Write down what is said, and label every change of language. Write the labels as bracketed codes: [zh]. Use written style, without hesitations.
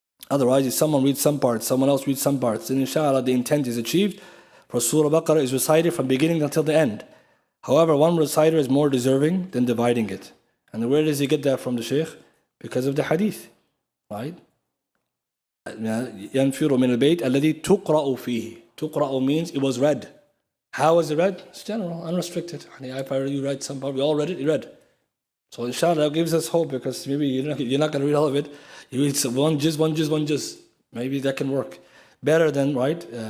[en] Otherwise, if someone reads some parts, someone else reads some parts, then inshallah the intent is achieved. For Surah Baqarah is recited from beginning until the end. However, one reciter is more deserving than dividing it. And where does he get that from, the Shaykh? Because of the hadith, right? [ar] ينفر من البيت الذي تقرأ فيه. [en] تقرأ means it was read. How was it read? It's general, unrestricted. If I already read some part, we all read it, you read. So inshallah that gives us hope, because maybe you're not going to read all of it. You read one juz. Maybe that can work better than, right?